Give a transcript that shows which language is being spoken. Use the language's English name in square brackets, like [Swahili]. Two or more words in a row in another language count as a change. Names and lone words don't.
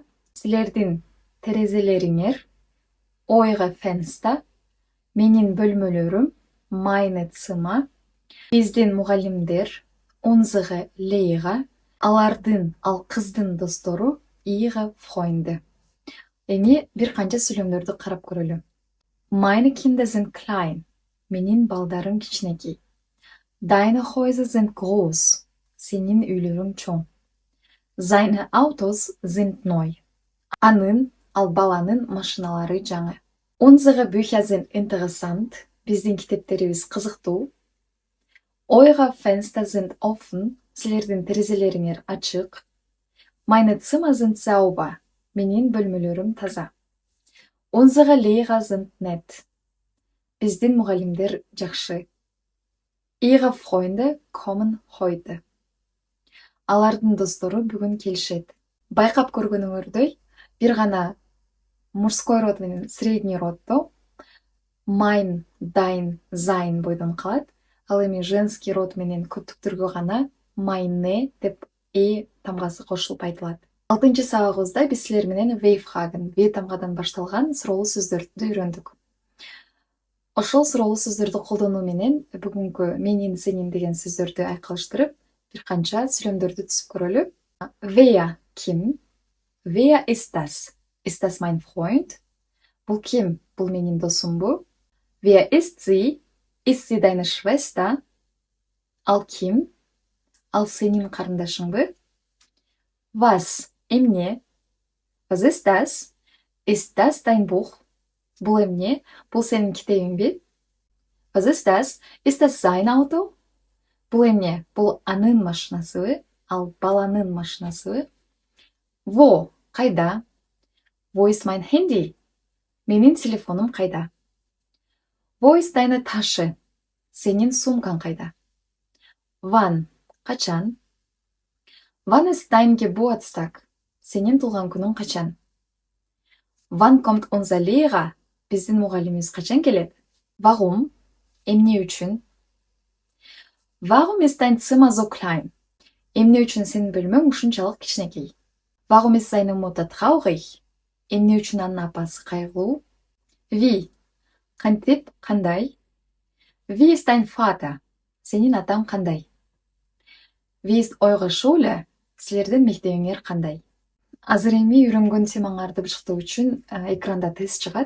[Kyrgyz] Силердин терезелериңер, [German] euer Fenster. [Kyrgyz] Менин бөлмөлөрүм, [German] meine Zimmer. [Kyrgyz] Биздин мугалимдер, [German] unsere Lehrer. [Kyrgyz] Алардын, ал кыздын достору, [German] ihre Freunde. [Kyrgyz] Эми бир канча сүйлөмдөрдү карап көрөлү. [German] Meine Kinder sind klein. [Kyrgyz] Менин балдарым кичинекей. [German] Deine Häuser sind groß. [Kyrgyz] Сенин үйлөрүң чоң. [German] Seine Autos sind neu. [Kyrgyz] Анын, ал баланын машиналары жаңы. [German] Unsere Bücher sind interessant. [Kyrgyz] Биздин китептерибиз кызыктуу. [German] Eure Fenster sind offen. [Kyrgyz] Силердин терезелериңер ачык. [German] Meine Zimmer sind sauber. [Kyrgyz] Менин бөлмөлөрүм таза. [German] Unsere Lehrer sind nett. [Kyrgyz] Биздин мугалимдер жакшы. [German] Ihre Freunde kommen heute. [Kyrgyz] Алардын достору бүгүн келишет. Байкап көргөнүңөрдөй, бир гана мужской род менен средний роддо [German] mein, dein, sein [Kyrgyz] бойдон калат. Ал эми женский род менен көптүктөргө гана meine деп тамгасы кошулуп айтылат. 6 сабагыбызда биз силер менен V-фраген, V тамгадан башталган суроолуу сөздөрдү үйрөндүк. Ошол суроолуу сөздөрдү колдонуу менен бүгүнкү менин, сенин деген сөздөрдү айкалыштырып, бир канча сүйлөмдөрдү түзүп көрөлү. [German] Wer, ким? Wer ist das? Ist das mein Freund? [Kyrgyz] Бул ким? Бул менин досумбу? [German] Wer ist sie? Ist sie deine Schwester? [Kyrgyz] Ал ким? Ал сенин карындашыңбы? [German] Was? Эмне? Was ist das? Ist das dein Buch? [Kyrgyz] Бұл эмне? Бұл сенің китебиң бе? [German] Was ist das? Ist das sein Auto? [Kyrgyz] Бұл эмне? Бұл анын машинасыбы? Ал баланын машинасыбы? Wo? Кайда? [German] Wo ist mein Handy? [Kyrgyz] Менин телефонум кайда? [German] Wo ist deine Tasche? [Kyrgyz] Сенин сумкаң кайда? [German] Wann? Качан? Wann ist dein Geburtstag? [Kyrgyz] Сенин тулган күнүң качан? [German] Wann kommt unser Lehrer? [Kyrgyz] Биздин мугалимибиз качан келет? Warum? Эмне үчүн? [German] Warum ist dein Zimmer so klein? [Kyrgyz] Эмне үчүн сенин бөлмөң ушунчалык кичинекей? [German] Warum ist seine Mutter traurig? [Kyrgyz] Эмне үчүн анын апасы кайгылуу? Wie? Кантип, кандай? [German] Wie ist dein Vater? [Kyrgyz] Сенин атаң кандай? [German] Wie ist eure Schule? [Kyrgyz] Силердин мектебиңер кандай? Азыр эми үйрөнгөн темаңарды бышыктоо үчүн экранда тест чыгат.